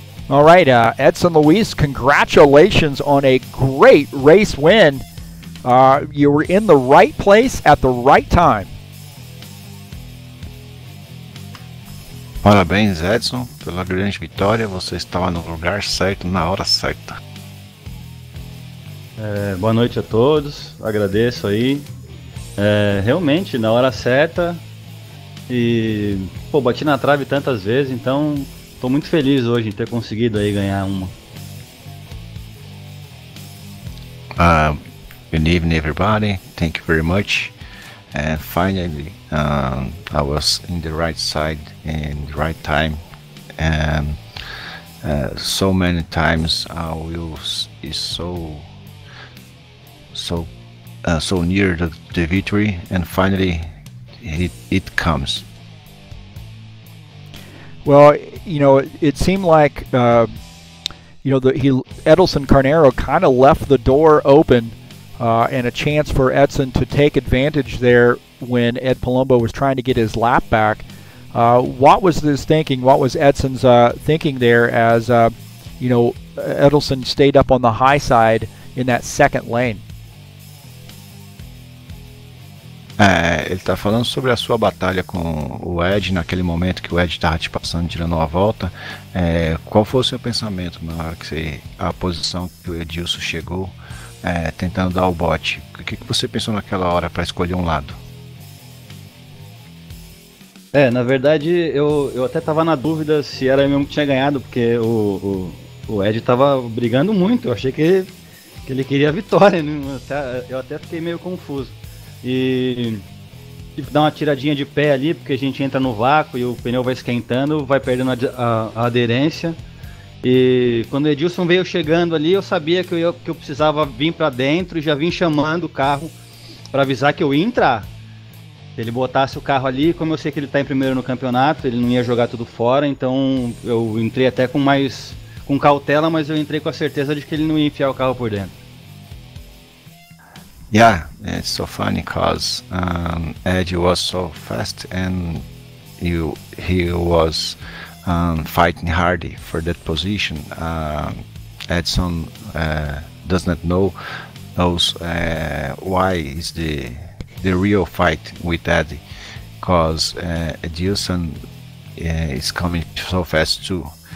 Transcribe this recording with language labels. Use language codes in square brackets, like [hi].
[en] All right, Edson Luis, congratulations on a great race win. You were in the right place at the right time. [pt] Parabéns, Edson, pela grande vitória. Você estava no lugar certo, na hora certa. Boa noite a todos, agradeço aí. Realmente, na hora certa. E, bati na trave tantas vezes, então estou muito feliz hoje em ter conseguido aí ganhar uma. [en] Good evening, everybody. Thank you very much. And finally, I was in the right side and the right time. And so many times our wheel is so near the victory, and finally it comes. Well, it seemed like Edelson Carneiro kind of left the door open. And a chance for Edson to take advantage there when Ed Palumbo was trying to get his lap back. What was his thinking? What was Edson's thinking there as, Edelson stayed up on the high side in that second lane? [pt] Ele está falando sobre a sua batalha com o Ed naquele momento que o Ed estava te passando, tirando uma volta. Qual foi o seu pensamento na hora que a posição que o Edilson chegou? Tentando dar o bote. O que você pensou naquela hora para escolher um lado? Na verdade eu até estava na dúvida se era eu mesmo que tinha ganhado, porque o Ed estava brigando muito. Eu achei que ele queria a vitória, né? Eu até fiquei meio confuso. E tive que dar uma tiradinha de pé ali, porque a gente entra no vácuo e o pneu vai esquentando, vai perdendo a aderência. E quando o Edilson veio chegando ali, eu sabia que eu precisava vir para dentro e já vim chamando o carro para avisar que eu ia entrar. Se ele botasse o carro ali, como eu sei que ele está em primeiro no campeonato, ele não ia jogar tudo fora, então eu entrei até com cautela, mas eu entrei com a certeza de que ele não ia enfiar o carro por dentro. [en] Yeah, it's so funny because Ed was so fast and he was fighting hard for that position. Edson does not knows why is the real fight with Eddie, because Edilson is coming so fast too.